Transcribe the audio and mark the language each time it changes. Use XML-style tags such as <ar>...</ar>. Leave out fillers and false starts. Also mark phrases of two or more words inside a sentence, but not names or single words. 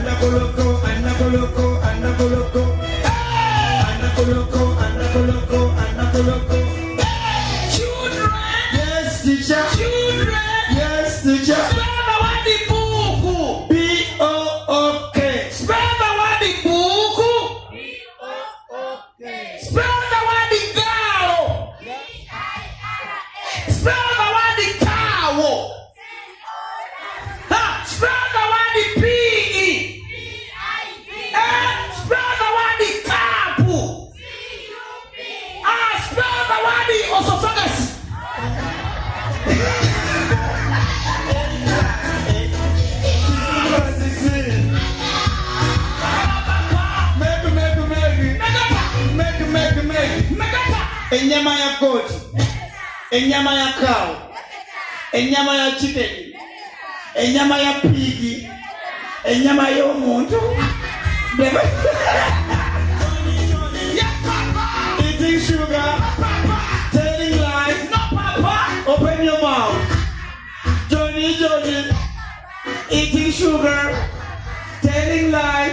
<en>Anakoloko, anakoloko, anakoloko. Anakoloko, anakoloko, anakoloko. Children. Yes, teacher. Children. Yes, teacher. Spell the word book. B-O-O-K. Spell the word book. B-O-O-K. Spell the word girl. G-I-R-A. Spell the word cow. Spell the word P-E. P-I-V. Spell the word cup. C-U-P. Spell the word esophagus.</en> <nyn>Enyama ya goat, enyama ya cow, enyama ya chicken, enyama ya pig, enyama y'omuntu.</nyn> <en>Eating sugar, telling lies. No, Papa. Open your mouth. Johnny, eating sugar, telling lies.</en>